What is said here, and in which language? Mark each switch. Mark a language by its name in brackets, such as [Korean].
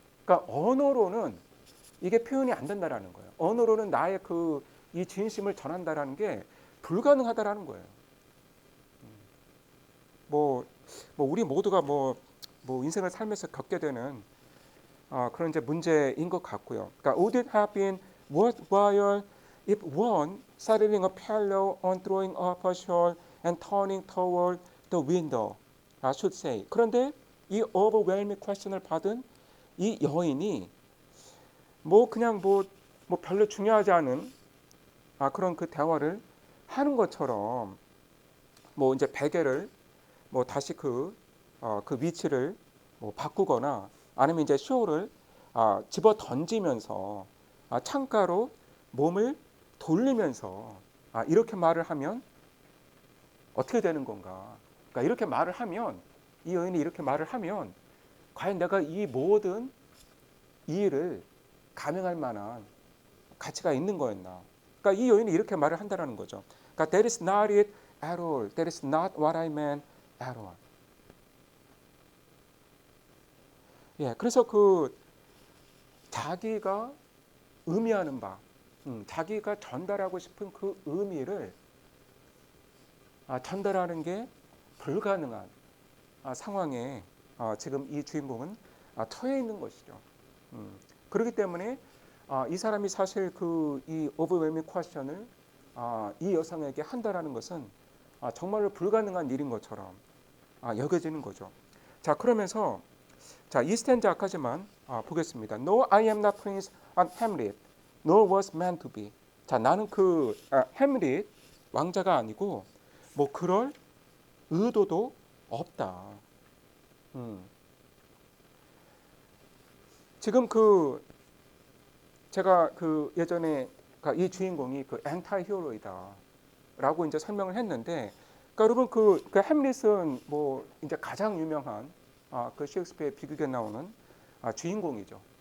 [Korean] 그러니까 언어로는 이게 표현이 안 된다라는 거예요. 언어로는 나의 이 진심을 전한다라는 게 불가능하다라는 거예요. 뭐 우리 모두가 뭐 인생을 살면서 겪게 되는 그런 이제 문제인 것 같고요. 그러니까 [English] would it have been worthwhile if one settling a pillow on throwing up a shawl and turning toward the window, should say. [Korean] 그런데 이 overwhelming question을 받은 이 여인이 그냥 별로 중요하지 않은 그런 그 대화를 하는 것처럼 이제 베개를 다시 그 위치를 바꾸거나 아니면 이제 쇼를 집어 던지면서 창가로 몸을 돌리면서 이렇게 말을 하면 어떻게 되는 건가? 그러니까 이렇게 말을 하면 이 여인이 이렇게 말을 하면 과연 내가 이 모든 이 일을 감행할 만한 가치가 있는 거였나? 그러니까 이 여인이 이렇게 말을 한다는 거죠. 그러니까 [English] that is not it at all. That is not what I meant at all. [Korean] 예, 그래서 자기가 의미하는 바, 자기가 전달하고 싶은 그 의미를 전달하는 게 불가능한 상황에 지금 이 주인공은 처해 있는 것이죠. 그렇기 때문에 이 사람이 사실 그 이 overwhelming question을 이 여성에게 한다라는 것은 정말로 불가능한 일인 것처럼 여겨지는 거죠. 자, 그러면서 자, 이 스탠자까지만 보겠습니다. [English] No, I am not prince on Hamlet, nor was meant to be. [Korean] 자, 나는 그 햄릿 왕자가 아니고 뭐 그럴 의도도 없다. 음. 지금 그 제가 그 예전에 이 주인공이 그 앵타이 히어로이다라고 이제 설명을 했는데, 그러니까 여러분 그 햄릿은 뭐 이제 가장 유명한 그 셰익스피어의 비극에 나오는 주인공이죠.